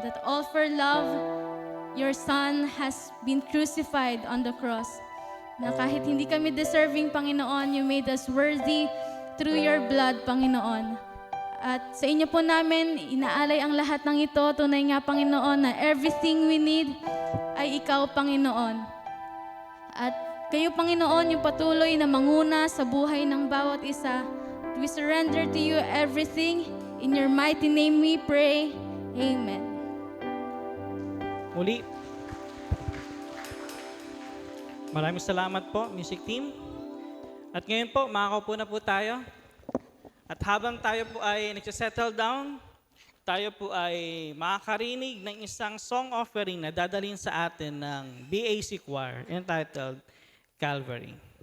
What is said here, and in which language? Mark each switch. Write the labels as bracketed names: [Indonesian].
[English] That all for love, your Son has been crucified on the cross. [Filipino] Na kahit hindi kami deserving, Panginoon, [English] you made us worthy through your blood, [Filipino] Panginoon. At sa inyo po namin, inaalay ang lahat ng ito. Tunay nga, Panginoon, na [English] everything we need [Filipino] ay ikaw, Panginoon. At kayo, Panginoon, yung patuloy na manguna sa buhay ng bawat isa. [English] We surrender to you everything. In your mighty name we pray. Amen. [Filipino] Muli, maraming salamat po, music team. At ngayon po, makakaupo na po tayo. At habang tayo po ay nagsisettle down, tayo po ay makakarinig ng isang song offering na dadalhin sa atin ng BAC Choir entitled Calvary.